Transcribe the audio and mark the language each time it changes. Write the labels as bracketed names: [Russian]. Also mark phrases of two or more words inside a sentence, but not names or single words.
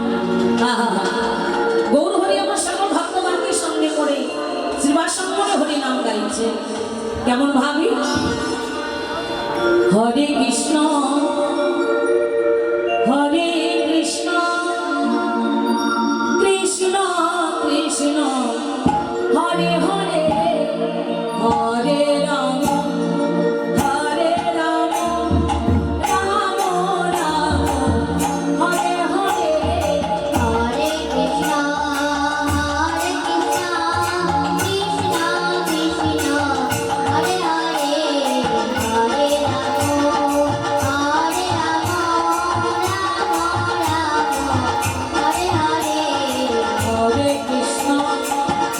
[Bangla] গৌর হরি আমার সকল ভক্তগণকে সঙ্গে করে শ্রীবাসঙ্গরে হরিনাম গাইছে। কেমন ভাবি? [Sanskrit] হরে কৃষ্ণ হরে কৃষ্ণ কৃষ্ণ কৃষ্ণ হরে হরে হরে রাম হরে রাম রাম রাম হরে হরে। Hare Krishna, Hare Krishna, Krishna Krishna, Hare Hare, Hare Rama, Hare Rama, Rama Rama, Hare Hare. হরে কৃষ্ণ